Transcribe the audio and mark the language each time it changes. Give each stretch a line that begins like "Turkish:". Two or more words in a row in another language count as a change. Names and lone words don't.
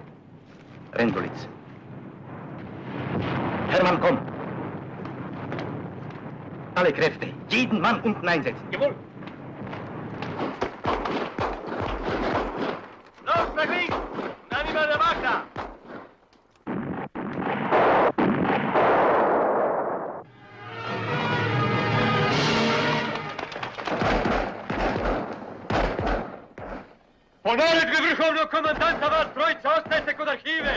German: Rendulitz. Hermann, komm! Alle Kräfte, jeden Mann unten einsetzen. Jawohl! Los, nach links! Dann über der Wagner!
Serbian: Ponavljajte vrhovnog komandanta, vas trojica, ostajte kod arhive!